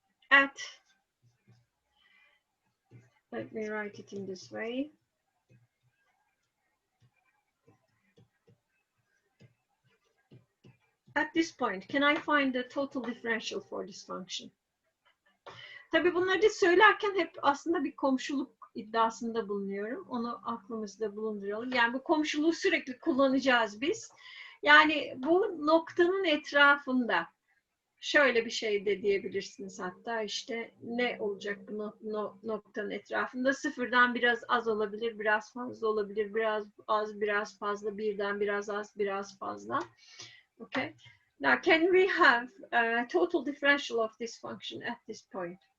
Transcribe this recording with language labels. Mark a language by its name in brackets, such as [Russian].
[English] at, let me write it in this way. At this point, can I find the total differential for this function? [Turkish] Tabii bunları söylerken hep aslında bir komşuluk iddiasında bulunuyorum. Onu aklımızda bulunduralım. Yani bu komşuluğu sürekli kullanacağız biz. Yani bu noktanın etrafında şöyle bir şey de diyebilirsiniz hatta işte ne olacak bu noktanın etrafında? Sıfırdan biraz az olabilir, biraz fazla olabilir, biraz az, biraz fazla, birden biraz az, biraz fazla. [English] Okay. Now, can we have a total differential of this function at this point?